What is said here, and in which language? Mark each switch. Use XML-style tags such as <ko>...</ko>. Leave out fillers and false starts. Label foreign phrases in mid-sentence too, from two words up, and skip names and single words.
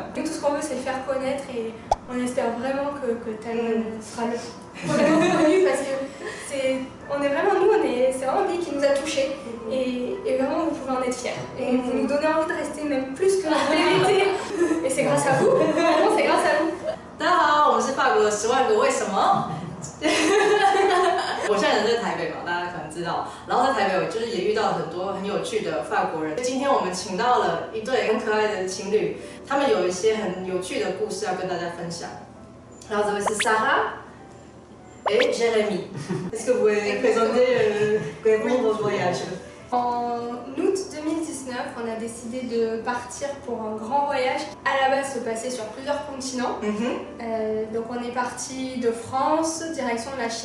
<fr>Tout ce qu'on veut, c'est le faire connaître et on espère vraiment que Taïwan sera vraiment connu parce que on est vraiment, c'est vraiment un pays qui nous a touchés et vraiment vous pouvez en être fiers. Et vous nous donnez envie de rester même plus que la vérité. Et c'est grâce à vous, vraiment c'est grâce à vous.</fr> <zh>大家好，我们是法国的10万个为什么。我现在人在台北嘛，大家可能知道。然后在台北，我就是也遇到很多很有趣的法国人。今天我们请到了一对很可爱的情侣，他们有一些很有趣的故事要跟大家分享。然后这位是 Sarah et Jérémy.</zh> <fr>Est-ce que vous pouvez présenter vos voyages? En août 2019, on a décidé de partir pour un grand voyage. À la base, se passer sur plusieurs continents. Donc on est parti de France, direction la Chine.</fr>